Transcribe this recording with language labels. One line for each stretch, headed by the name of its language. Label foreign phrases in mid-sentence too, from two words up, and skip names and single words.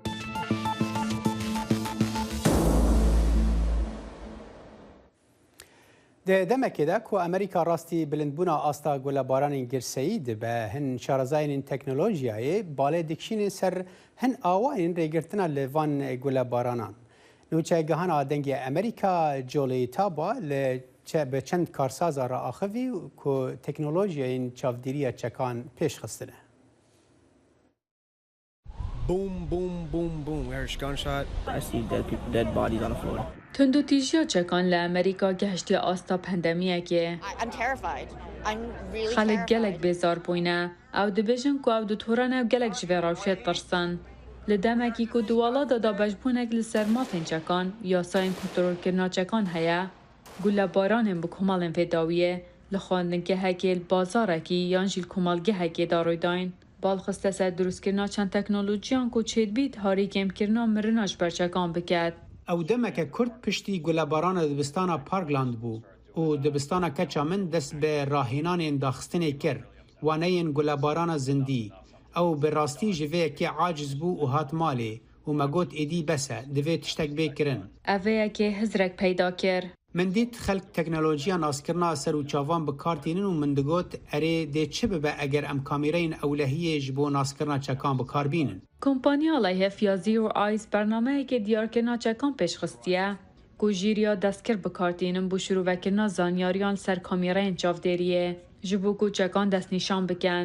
Kurdish: دەمەکێدا کو ئەمریکا ڕاستی بلندبوونا ئاستا گولەبارانی گرسەیی دبە هەن شارەزایین تەکنۆلۆژیایە باڵێ دکشینێ سەر هەن ئاواین ڕێگرتنە لێڤان گولەبارانان. نوچەگەهانا دەنگی ئەمریکا جۆڵی تابا لە بە چەند کارسازە ڕائاخەوی کو تەکنۆلۆژیایین چاودێریە چەکان پێشخستنە.
English: Boom, boom, boom, boom. We heard a gunshot. I see dead bodies on the floor.
Kurdish: تندوتیژیا چەکان لە ئەمریکا گەهشتی ئاستا پەندەمیەکێ. خەڵک گەلێک بێزار بووینە ئەو دەبێژن کو ئەو دوتۆرە ناو گەلێک ژێ ڕەوشێت ترسن. لە دەمێکی کو دووەڵا دەدا بەشبوونێک لەسەر مافین چەکان یاسایین کۆنتڕۆلکردنا چەکان هەیە گولە بارانên bi komalên vêdawiyê li xwendingehekê bazarekî yan jî komalgehekê da rûydayn balxiste ser drûstkirina çend teknolojiyan ku çêdbît harî kêmkirina mirina ji ber çekan biket. Ew demeke Kurd piştî gulebarana dibistana Parkland bû û dibistana keça min dest bi rahînanên daxistinê kir waneyên gulebarana zindî. Ew bi rastî ji vê yekê aciz bû û hat malê û me got êdî bese divê tiştek bê kirin. Ev vê yekê hizrek peyda kir. من دیت خلق تکنولوژیا ناسکرنا سر و چاوان بکارتینن و من دگوت اره ده چه ببه اگر ام کامیرین اولهیه جبو ناسکرنا چکان بکاربینن. کمپانیا لایهف یا زیرو آیز برنامه که دیارکرنا چکان پیشخستیه کو جیریا دستکر بکارتینن بو شروع وکرنا زانیاریان سر کامیرین چاودریه جبو کو چکان دست نشان بکن.